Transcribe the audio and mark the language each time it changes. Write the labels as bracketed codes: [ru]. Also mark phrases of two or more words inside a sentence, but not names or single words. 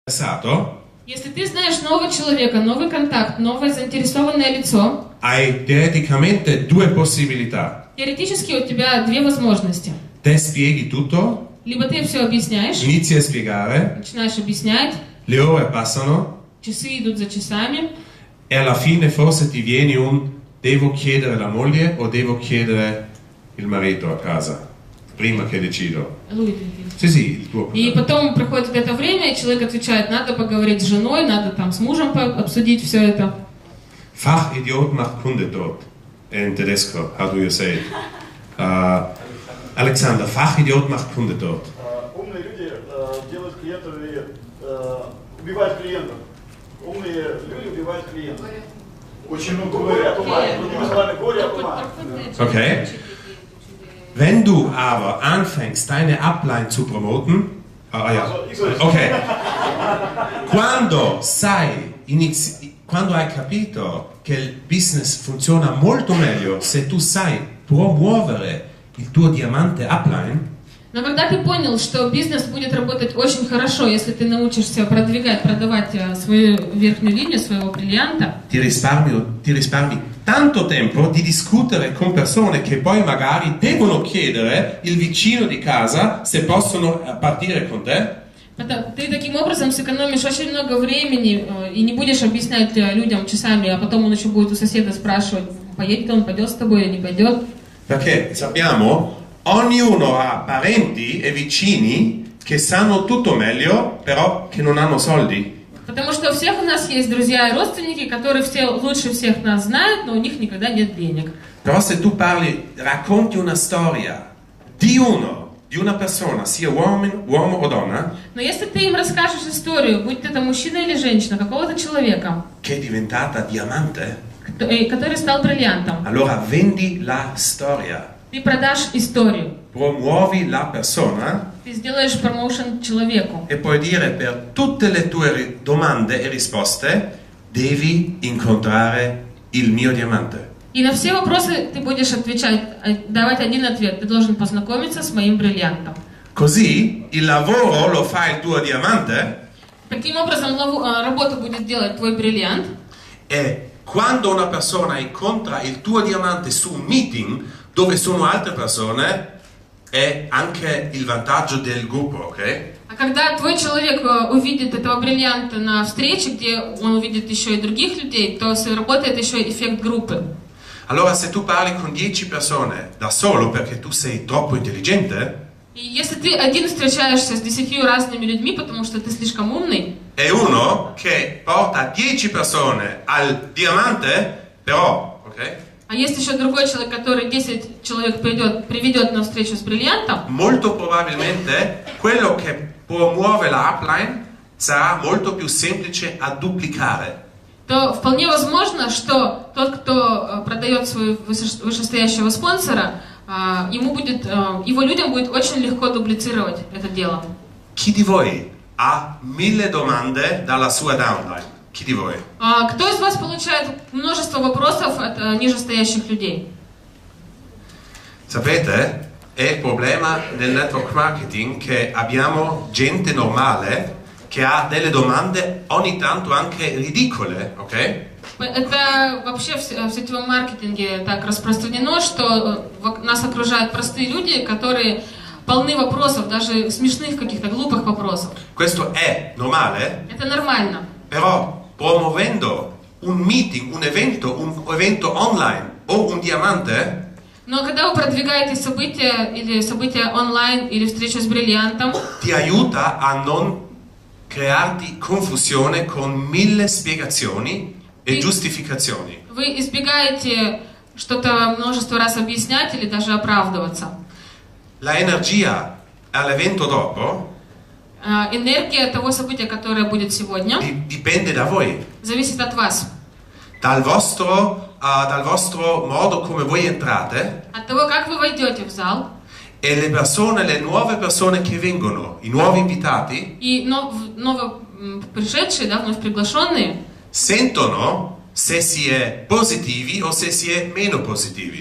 [ru] Если ты знаешь нового человека, новый контакт, новое заинтересованное лицо, [it] hai teoricamente due possibilità. [ru] теоретически у тебя две возможности. [it] Te spieghi tutto, [ru] Либо ты все объясняешь, [it] inizi a spiegare, [ru] начинаешь объяснять, [it] le ore passano [ru] часы идут за часами, [it] e alla fine forse ti vieni un devo chiedere la moglie o devo chiedere il marito a casa, prima che decido. Sì, sì, il tuo [ru] и потом проходит это время, и человек отвечает, надо поговорить с женой, надо там с мужем обсудить все это. [de] Fachidiot macht Kundetot. [it] In tedesco, [en] how do you say it? [de] Alexander, Fachidiot macht Kundetot. [ru] Умные люди делают клиентов, убивают клиентов. Умные люди убивают клиентов. Очень много говорят, другими словами, горе от ума. Okay. [de] Wenn du aber anfängst, deine Upline zu promoten, okay. [it] Quando hai capito che il business funziona molto meglio se tu sai promuovere il tuo diamante upline, [ru] но когда ты poнял, что бизнес будет работать очень хорошо, если ты научишься продавать свою верхнюю линию своего бриллианта, [it] ti risparmi tanto tempo di discutere con persone che poi magari devono chiedere il vicino di casa se possono partire con te. [ru] Ты таким образом сэкономишь очень много времени и не будешь объяснять людям часами, а потом он еще будет у соседа спрашивать, поедет он, пойдет с тобой или не пойдет. [it] Perché sappiamo, ognuno ha parenti e vicini che sanno tutto meglio, però che non hanno soldi. [ru] Потому что у всех у нас есть друзья и родственники, которые все лучше всех нас знают, но у них никогда нет денег. [it] Però se tu racconti una storia di una persona, sia uomo o donna, [ru] но если ты им расскажешь историю, будь это мужчина или женщина, какого-то человека, [it] che è diventata diamante, [ru] который стал бриллиантом, [it] allora vendi la storia. [ru] ты продашь историю. [it] Promuovi la persona. [ru] Ты сделаешь промоушен человеку. [it] E puoi dire per tutte le tue domande e risposte devi incontrare il mio diamante. [ru] И на все вопросы ты будешь отвечать, давать один ответ. Ты должен познакомиться с моим бриллиантом. [it] Così il lavoro lo fa il tuo diamante. [ru] Таким образом работу будет делать твой бриллиант. [it] E quando una persona incontra il tuo diamante su un meeting dove sono altre persone, è anche il vantaggio del gruppo, ok? [ru] А когда твой человек увидит этого бриллианта на встрече, где он увидит еще и других людей, то работает еще эффект группы. [it] Allora se tu parli con 10 persone da solo perché tu sei troppo intelligente, [ru] и если ты один встречаешься с 10 разными людьми, потому что ты слишком умный, [it] e uno che porta 10 persone al diamante, però, ok? [ru] А есть еще другой человек, который 10 человек приведет на встречу с бриллиантом. [it] Molto probabilmente quello che promuove la upline sarà molto più semplice a duplicare. [ru] То вполне возможно, что тот, кто продает своего вышестоящего спонсора, его людям будет очень легко дублицировать это дело. [it] Chi di voi ha 1000 domande dalla sua downline? Chi di voi? [ru] Кто из вас получает множество вопросов от нижестоящих людей? [it] Sapete, è il problema nel [en] network marketing [it] che abbiamo gente normale che ha delle domande ogni tanto anche ridicole, ok? [ru] Это вообще в сетевом маркетинге так распространено, что нас окружают простые люди, которые полны вопросов, даже смешных каких-то глупых вопросов. [it] Questo è normale? [ru] Это нормально. [it] Però promuovendo un meeting, un evento online o un diamante, [ru] но когда вы продвигаете события онлайн или встречу с бриллиантом, [it] ti aiuta a non crearti confusione con 1000 spiegazioni e giustificazioni. [ru] Вы избегаете что-то множество раз объяснять или даже оправдываться. [it] La energia all'evento dopo [ru] энергия того события, которое будет сегодня, [it] dipende da voi. [ru] Зависит от вас. [it] Dal vostro modo come voi entrate. [ru] От того, как вы войдете в зал. [it] E le nuove persone che vengono, i nuovi invitati, [ru] и новопришедшие, вновь приглашенные, [it] sentono se si è positivi o se si è meno positivi.